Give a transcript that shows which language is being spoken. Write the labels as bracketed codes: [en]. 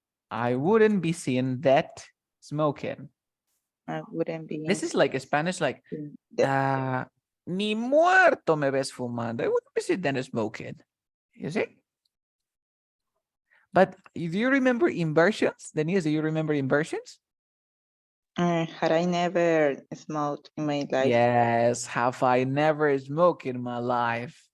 [en] I wouldn't be seeing that smoking. I wouldn't be. This is like a Spanish, like That. [es] ni muerto me ves fumando. [en] I wouldn't be seeing that smoking. You see? But do you remember inversions? Denise, do you remember inversions? Had I never smoked in my life? Yes, have I never smoked in my life?